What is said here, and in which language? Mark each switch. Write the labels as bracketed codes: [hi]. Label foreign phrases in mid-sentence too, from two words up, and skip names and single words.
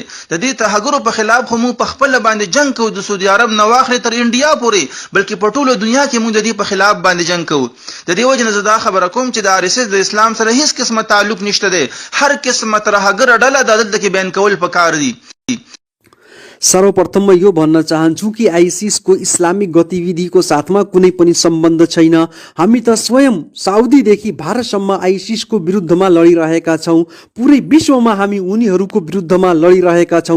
[ps] د دې تهګرو په خلاف خو موږ په خپل باندې جنگ کوو، د سعودي عرب نه واخلې تر انډیا پورې، بلکې په ټولو دنیا کې موږ د دې په خلاف باندې جنگ کوو. د دې وجه نه زه دا خبره کوم چې د RSS د اسلام سره هیڅ قسمه تعلق نشته دی. هر قسمه ترهګر ډله د دلته کې بیان کول پکار دي. [ne] सर्वप्रथम म यो भन्न चाहन्छु कि आइसिसको इस्लामिक गतिविधिको साथमा कुनै पनि सम्बन्ध छैन। हामी त स्वयं साउदीदेखि भारतसम्म आइसिसको विरुद्धमा लडिरहेका छौँ। पुरै विश्वमा हामी उनीहरूको विरुद्धमा लडिरहेका छौँ।